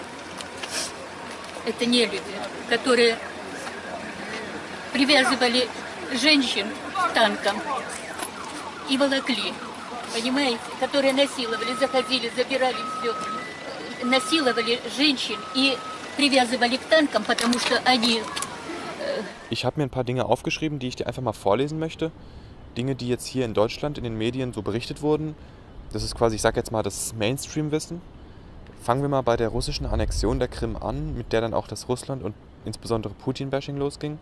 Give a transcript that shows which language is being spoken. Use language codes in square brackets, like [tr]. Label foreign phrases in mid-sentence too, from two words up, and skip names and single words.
[ru] Это не люди, которые привязывали женщин к танкам и волокли, понимаете? Которые насиловали, заходили, забирали все, насиловали женщин и привязывали к танкам, потому что они... [de] Ich habe mir ein paar Dinge aufgeschrieben, die ich dir einfach mal vorlesen möchte. Dinge, die jetzt hier in Deutschland in den Medien so berichtet wurden. Das ist quasi, ich sag jetzt mal, das Mainstream-Wissen. Fangen wir mal bei der russischen Annexion der Krim an, mit der dann auch das Russland und insbesondere Putin-Bashing losging.